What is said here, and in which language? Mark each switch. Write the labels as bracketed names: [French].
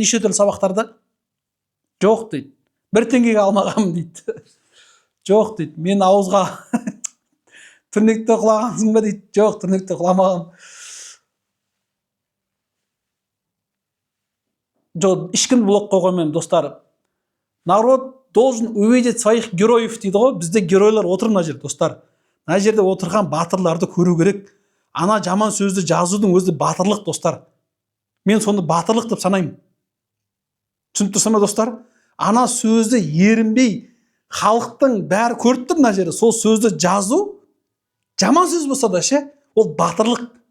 [Kazakh] Неше түрлі сабақтарды? Жоқ дейді. 1 теңгеге алмағам дейді. Жоқ дейді. Мен ауызға түрнекте құлағансың ба дейді. Жоқ, түрнекте құламағам. Жоқ, ешкім блок қойғанмен, достар. [Russian] Народ должен увидеть своих героев [Kazakh] дейді ғой. Бізде геройлар отыр мына жерде, достар. Мына жерде отырған батырларды көру керек. Ана жаман сөзді жазудың өзі батырлық, достар. Мен соны батырлық деп санаймын. Түсініп тұрсың ба, достар? Ана сөзді ерінбей халықтың бәрі көріп тұр мына жерде. Сол сөзді жазу жаман сөз болса да ше, ол батырлық.